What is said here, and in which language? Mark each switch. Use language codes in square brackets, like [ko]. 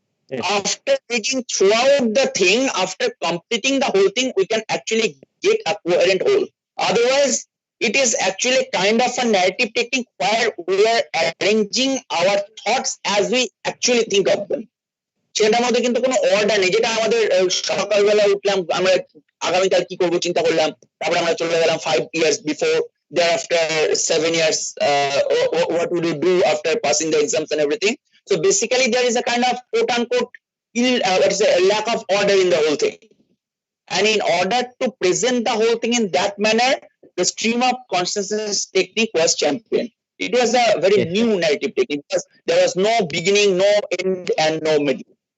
[en] Yes. After reading throughout the thing, after completing the whole thing, we can actually get a coherent whole. Otherwise, it is actually kind of a narrative technique where we are arranging our thoughts as we actually think of them. [bn] সেটার মধ্যে কিন্তু কোনো order নেই, যেটা আমাদের সকালবেলা উঠলাম, আমরা আগামীকাল কি করবো চিন্তা করলাম, তারপরে আমরা চলে গেলাম [en] 5 years before, thereafter 7 years, what would you do after passing the exams and everything. So basically there is a kind of quote unquote lack of order in the whole thing, and in order to present the whole thing in that manner, the stream of consciousness technique was championed. It was a very new narrative technique because there was no beginning, no end, and no middle.